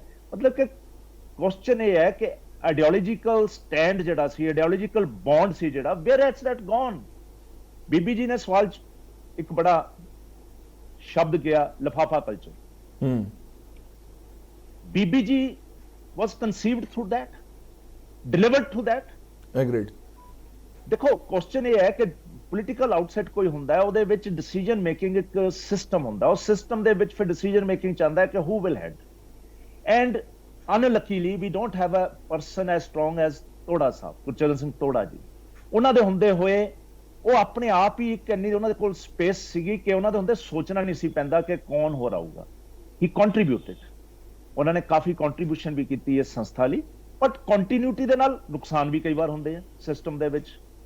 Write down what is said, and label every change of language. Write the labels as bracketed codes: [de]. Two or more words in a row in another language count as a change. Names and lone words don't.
[pa] ਮਤਲਬ ਕਿ ਕੁਐਸਚਨ ਇਹ ਹੈ ਕਿ [en] ideological stand [pa] ਜਿਹੜਾ ਸੀ, [en] ideological bond [pa] ਸੀ ਜਿਹੜਾ, [en] where has that gone? [pa] ਬੀਬੀ ਜੀ ਨੇ ਸਵਾਲ ਚ ਇੱਕ ਬੜਾ ਸ਼ਬਦ ਕਿਹਾ, ਲਿਫਾਫਾ ਕਲਚਰ। [en] ਬੀਬੀ ਜੀ was conceived through that, delivered through that. Agreed. [pa] ਦੇਖੋ ਕੁਐਸਚਨ ਇਹ ਹੈ ਕਿ [en] political outset [pa] ਕੋਈ ਹੁੰਦਾ ਹੈ, ਉਹਦੇ ਵਿੱਚ [en] decision making [pa] ਇੱਕ ਸਿਸਟਮ ਹੁੰਦਾ, ਉਸ ਸਿਸਟਮ ਦੇ ਵਿੱਚ ਫਿਰ [en] decision making [pa] ਚਾਹੁੰਦਾ ਹੈ ਕਿ [en] who will head, and unluckily we don't have a person as strong as [pa] ਤੋੜਾ ਸਾਹਿਬ, ਗੁਰਚਰਨ ਸਿੰਘ ਤੋੜਾ ਜੀ। ਉਹਨਾਂ ਦੇ ਹੁੰਦੇ ਹੋਏ ਉਹ ਆਪਣੇ ਆਪ ਹੀ ਇੰਨੀ ਉਹਨਾਂ ਦੇ ਕੋਲ ਸਪੇਸ ਸੀਗੀ ਕਿ ਉਹਨਾਂ ਦੇ ਹੁੰਦੇ ਸੋਚਣਾ ਨਹੀਂ ਸੀ ਪੈਂਦਾ ਕਿ ਕੌਣ ਹੋਰ ਆਊਗਾ। [en] he contributed, [pa] ਉਹਨਾਂ ਨੇ ਕਾਫੀ ਕੰਟਰੀਬਿਊਸ਼ਨ ਵੀ ਕੀਤੀ ਇਸ ਸੰਸਥਾ ਲਈ, ਬਟ ਕੰਟੀਨਿਊਟੀ ਦੇ ਨਾਲ ਨੁਕਸਾਨ ਵੀ ਕਈ ਵਾਰ ਹੁੰਦੇ ਆ ਸਿਸਟਮ ਦੇ ਵਿੱਚ।